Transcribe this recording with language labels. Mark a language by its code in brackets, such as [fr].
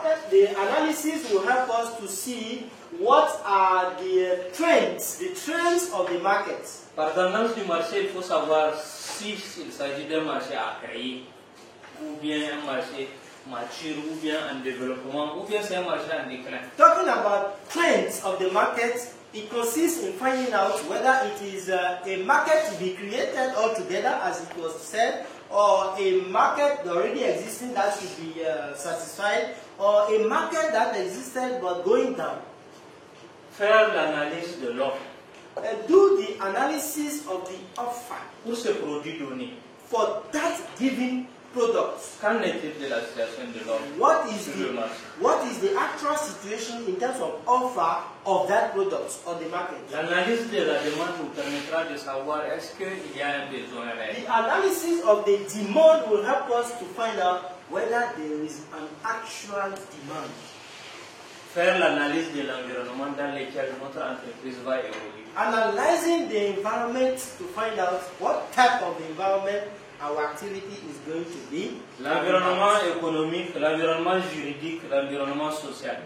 [en] The analysis will help us to see what are the trends of the market. [fr] Par tendance du marché, il faut savoir s'il s'agit d'un marché à créer, ou bien un marché mature, ou bien en développement, ou bien c'est un marché en déclin. [en] Talking about trends of the market, it consists in finding out whether it is a market to be created altogether, as it was said, or a market already existing that should be satisfied, or a market that existed but going down. [fr] Faire l'analyse de l'offre. [en] Do the analysis of the offer. [fr] Pour ce produit donné. [en] For that given product. [fr] Qu'en est-il de la situation de l'offre? [en] What is the actual situation in terms of offer of that product on the market? [fr] L'analyse de la demande nous permettra de savoir est-ce qu'il y a un besoin réel. [en] The analysis of the demand will help us to find out whether there is an actual demand. [fr] Faire l'analyse de l'environnement dans lequel notre entreprise va évoluer. [en] Analyzing the environment to find out what type of environment our activity is going to be. [fr] L'environnement économique, l'environnement juridique, l'environnement social.